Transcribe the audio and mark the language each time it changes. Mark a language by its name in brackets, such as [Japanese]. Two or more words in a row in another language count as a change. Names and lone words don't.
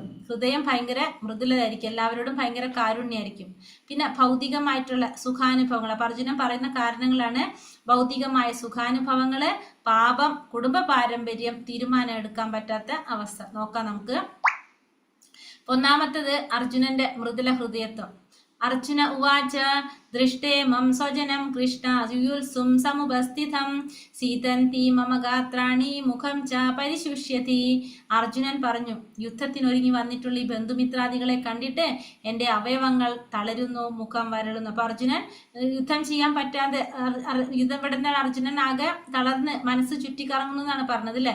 [Malayalam] ഹൃദയം ഭയങ്കര മൃദുലതായിരിക്കും, എല്ലാവരോടും ഭയങ്കര കാരുണ്യായിരിക്കും. പിന്നെ ഭൗതികമായിട്ടുള്ള സുഖാനുഭവങ്ങൾ. അപ്പൊ അർജുനൻ പറയുന്ന കാരണങ്ങളാണ് ഭൗതികമായ സുഖാനുഭവങ്ങള്, പാപം, കുടുംബ പാരമ്പര്യം, തീരുമാനം എടുക്കാൻ പറ്റാത്ത അവസ്ഥ. നോക്കാം നമുക്ക്. ഒന്നാമത്തത് അർജുനന്റെ മൃദുല ഹൃദയത്വം. [Sanskrit] अर्जुन उवाच दृष्टे मम स्वजनं कृष्ण युयुत्सुं समुपस्थितं सीतन्ति मम गात्राणि മുഖം ച പരിശുഷ്യതി. [Malayalam] അർജുനൻ പറഞ്ഞു, യുദ്ധത്തിനൊരുങ്ങി വന്നിട്ടുള്ള ഈ ബന്ധുമിത്രാദികളെ കണ്ടിട്ട് എൻ്റെ അവയവങ്ങൾ തളരുന്നു, മുഖം വരളുന്നു. അപ്പൊ അർജുനൻ യുദ്ധം ചെയ്യാൻ പറ്റാതെ യുദ്ധം പെടുന്ന അർജുനൻ ആകെ തളർന്ന് മനസ്സ് ചുറ്റിക്കറങ്ങുന്നു എന്നാണ് പറഞ്ഞത് അല്ലെ.